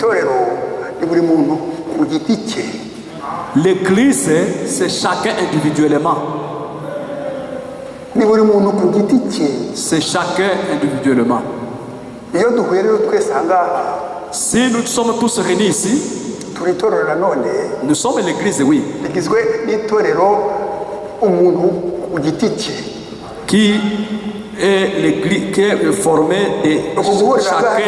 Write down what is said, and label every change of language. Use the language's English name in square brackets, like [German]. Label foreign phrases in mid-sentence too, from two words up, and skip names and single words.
[Kinyarwanda] Itorero ni buri muntu ku giti cye. [French] L'église c'est chacun individuellement. [Kinyarwanda] Ni buri muntu ku giti cye. [French] C'est chacun individuellement. Si nous sommes tous réunis ici, nous sommes l'église, oui, qui est l'église qui est formée de chacun.